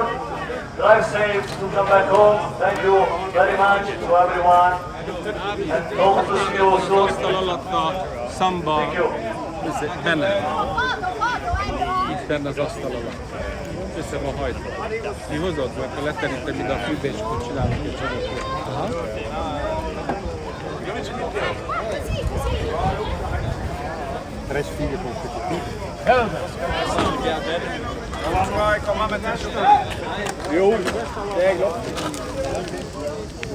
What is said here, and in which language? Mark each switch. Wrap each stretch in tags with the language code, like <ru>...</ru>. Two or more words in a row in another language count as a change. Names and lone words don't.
<en>Drive safe to come back home. Thank you very much to everyone. And hope to see you soon. Thank you.</en> <hu>Benne az asztal alatt. Össze van hajtva. Mi hozott, mert leterítem ide a fűbe, és akkor csinálunk egy csomót.</hu> <it>Aha. Tres figli consecutivi.</it> <hu>Jó, tegnap.</hu>